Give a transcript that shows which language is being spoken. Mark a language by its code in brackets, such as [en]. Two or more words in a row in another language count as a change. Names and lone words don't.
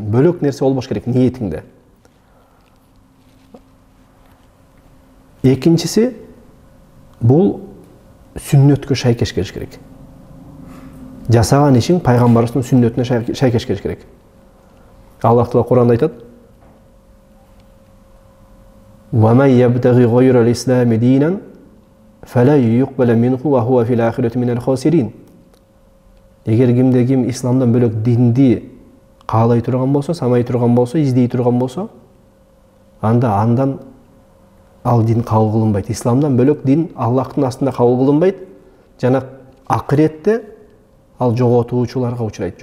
[ky] Бөлөк нерсе болбош керек ниетиңде. Экинчиси бул сүннөткө шайкеш келиш керек. Жасаган ишиң пайгамбарыбыздын сүннөтүнө шайкеш келиш керек. Аллах Таала Кур'анда айтат: [ar] "ومن يبتغ غير الإسلام دينا فلن يقبل منه وهو في الآخرة من الخاسرين." [ky] Эгер ким исламдан бөлөк динди каалай турган болсо, самай турган болсо, издей турган болсо, андан ал дин кабыл кылынбайт. Исламдан бөлөк дин Аллахтын астында кабыл кылынбайт. Жана акыретте ал жоготуучуларга учурайт.